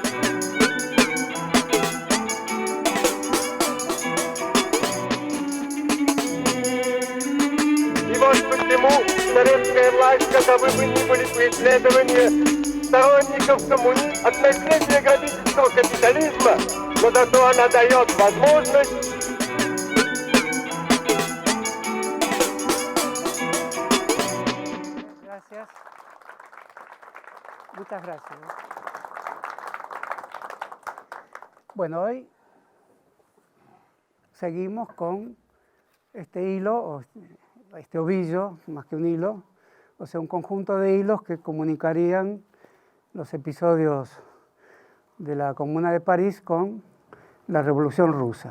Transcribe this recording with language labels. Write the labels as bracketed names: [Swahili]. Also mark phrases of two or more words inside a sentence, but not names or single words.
[Russian] и вот почему советская власть, каковы бы ни были преследования сторонников от наследия грабительского капитализма, но зато она дает возможность [Spanish] Gracias. Muchas gracias. Bueno, hoy seguimos con este hilo, o este ovillo, más que un hilo, o sea, un conjunto de hilos que comunicarían los episodios de la Comuna de París con la Revolución Rusa.